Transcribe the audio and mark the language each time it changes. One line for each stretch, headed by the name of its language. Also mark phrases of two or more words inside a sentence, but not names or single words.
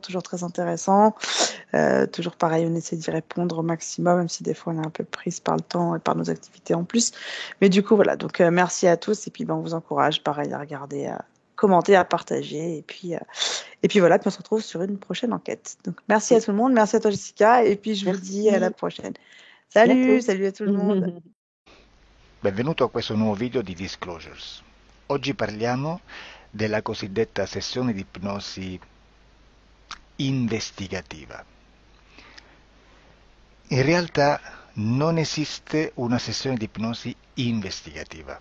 French: Toujours très intéressant. Toujours pareil, on essaie d'y répondre au maximum, même si des fois on est un peu prise par le temps et par nos activités en plus. Mais du coup, voilà. Donc, merci à tous. Et puis, ben, on vous encourage, pareil, à regarder, à commenter, à partager. Et puis voilà, puis on se retrouve sur une prochaine enquête. Donc, merci à tout le monde. Merci à toi, Jessica. Et puis, je vous dis à la Merci. prochaine. Bientôt. Salut à tout le monde.
Italian: Benvenuto a questo nuovo video di Disclosures. Oggi parliamo della cosiddetta sessione di ipnosi investigativa. In realtà non esiste una sessione di ipnosi investigativa.